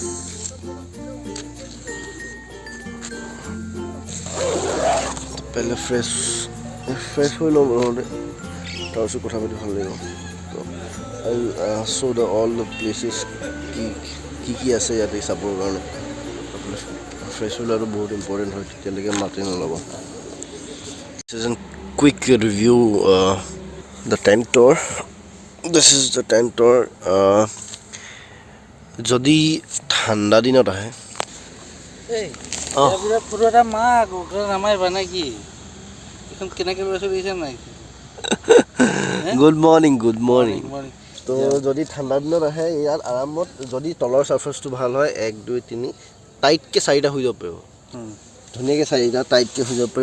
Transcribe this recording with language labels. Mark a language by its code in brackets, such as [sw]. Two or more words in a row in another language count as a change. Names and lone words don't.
[hi] पहले फ्रेश हो लो [as] তাৰপিছত কথা পাতি ভাল লাগিব তো [en] I saw the all the places [as] কি আছে ইয়াতে চাবৰ কাৰণে ফ্ৰেছ হোৱাটো বহুত ইম্পৰ্টেণ্ট হয়, তেতিয়ালৈকে মাতি নল'ব। [en] This is a quick review the tent tour. This is the tent tour. [as] যদি ঠাণ্ডা দিনত আহে ফটো এটা মাক নামাৰিবা নে কি? এখন কেনেকৈ লৈছোঁ দেখিছা নাই? [en] Good morning [as] তো যদি ঠাণ্ডা দিনত আহে ইয়াত আৰামত, যদি তলৰ চাৰ্ফেচটো ভাল হয় 1 2 3 টাইটকৈ 4টা হৈ যাব পাৰিব, ধুনীয়াকৈ 4টা টাইটকৈ হৈ যাব পাৰিব।